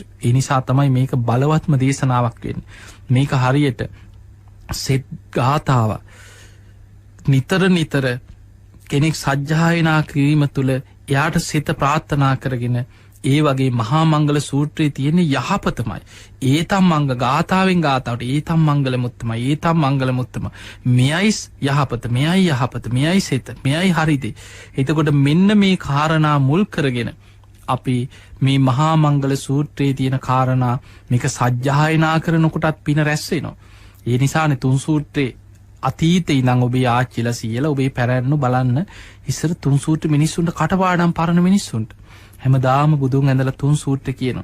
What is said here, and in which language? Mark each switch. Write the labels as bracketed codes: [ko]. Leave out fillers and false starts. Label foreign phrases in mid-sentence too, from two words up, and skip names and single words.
[si] ඒ නිසා තමයි මේක බලවත්ම දේශනාවක් වෙන්නේ. මේක හරියට සෙත් ගාථාව නිතර කෙනෙක් සජ්ජායනා කිරීම තුළ එයාට සිත ප්‍රාර්ථනා කරගෙන ඒ වගේ මහා මංගල සූත්‍රයේ තියෙන යහපතමයි. ඒතම් මංග ගාථාවෙන් ගාථාවට [pi] ඒතම් මංගල මුත්තමයි ඒතම් මංගල මුත්තම [si] මෙයයි යහපත මෙයයි සිත මෙයයි හරිදේ. එතකොට මෙන්න මේ කාරණා මුල් කරගෙන අපි මේ මහා මංගල සූත්‍රයේ තියෙන කාරණා මේක සජ්ජායනා කරනකොටත් පින රැස් වෙනවා. ඒ නිසානේ තුන් සූත්‍රේ අතීතේ ඉඳන් ඔබේ ආච්චිලා සීයලා ඔබේ පැරණු බලන්න ඉස්සර තුන් සූත්‍ර මිනිස්සුන්ට කටපාඩම් පරණ මිනිස්සුන්ට හැමදාම බුදුන් ඇඳලා තුන් සූත්‍ර කියනවා.